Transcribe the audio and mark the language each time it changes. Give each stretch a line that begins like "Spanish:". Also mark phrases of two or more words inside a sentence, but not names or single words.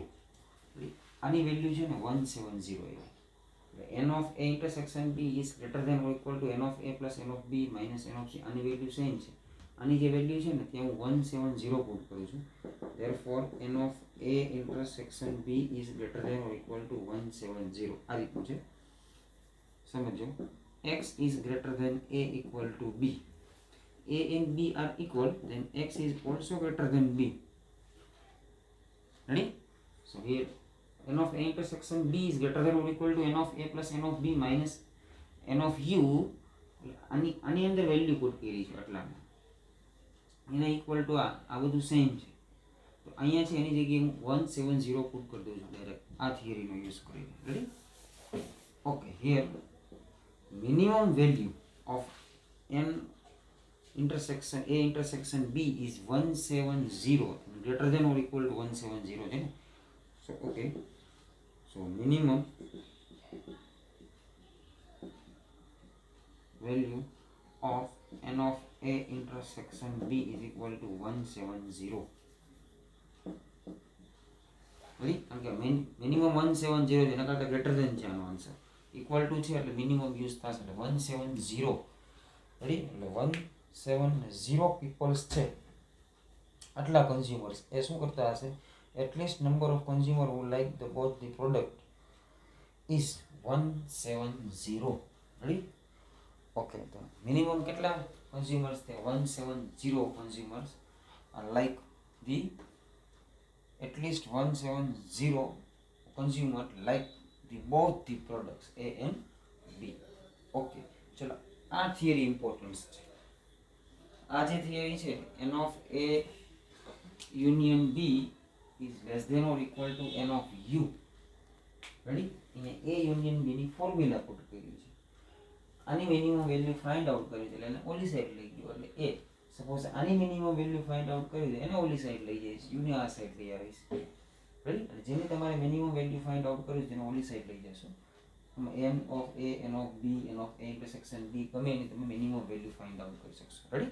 Gujarati: આની વેલ્યુ છે ને 170.
English: n of A intersection B is greater than or equal to n of A plus n of B minus n of C.
Gujarati: આની
English: value same
Gujarati: છે. આની જે વેલ્યુ છે ને ત્યાં હું 170 પુટ કરું છું.
English: therefore n of A intersection B is greater than or equal to 170.
Gujarati: આ રીતનું છે, સમજો.
English: x is greater than A equal to B. A and B are equal, then x is also greater than B. Ready? So here n of A intersection B is greater than or equal to n of A plus n of B minus n of U.
Gujarati: આની અંદર વેલ્યુ પુટ કરી છે એટલામાં એના
English: equal to
Gujarati: આ બધું સેમ છે. તો અહીંયા છે એની જગ્યાએ હું 170 પુટ કરી દઉં છું ડાયરેક્ટ આ થિયરીનો યુઝ કરીને.
English: Ready? Okay. Here minimum value of n intersection A intersection B is 170, greater than or equal to 170
Gujarati: છે ને.
English: So okay, so minimum value of n of A intersection B is equal to 170. Ready?
Gujarati: કારણ કે મિનિમમ 170 છે, એના કરતાં
English: greater than
Gujarati: છે આનો આન્સર.
English: equal to
Gujarati: છે એટલે મિનિમમ યુઝ થશે એટલે 170. રેડી? એટલે 170 પીપલ્સ છે, આટલા કન્ઝ્યુમર્સ એ શું કરતા હશે?
English: at least number of consumer who like the both the product is 170.
Gujarati: રેડી? ઓકે. તો મિનિમમ કેટલા કન્ઝ્યુમર્સ છે?
English: 170 કન્ઝ્યુમર્સ are like the at least 170 consumer like the both the products A and B.
Gujarati: Okay, ચલો આ
English: theory importance
Gujarati: છે. આ જે થિયરી છે
English: n of A union B is less than or equal to n of U.
Gujarati: રેડી? અહીંયા
English: A union B
Gujarati: ની ફોર્મ્યુલા પુટ કરી છે, આની
English: minimum value find out
Gujarati: કરી છે એટલે એને ઓલી સાઈડ લઈ ગયો એટલે A. સપોઝ આની
English: minimum value find out
Gujarati: કરી દે એને ઓલી સાઈડ લઈ જઈશ, U ને આ સાઈડ લઈ આવીશ. રેડી? અને જેની તમારે
English: minimum value find out
Gujarati: કરવી છે તેને ઓલી સાઈડ લઈ જશો
English: n of a, n of b, n of a intersection b
Gujarati: ગમે એની તમે
English: minimum value find out
Gujarati: કરી શકશો. રેડી?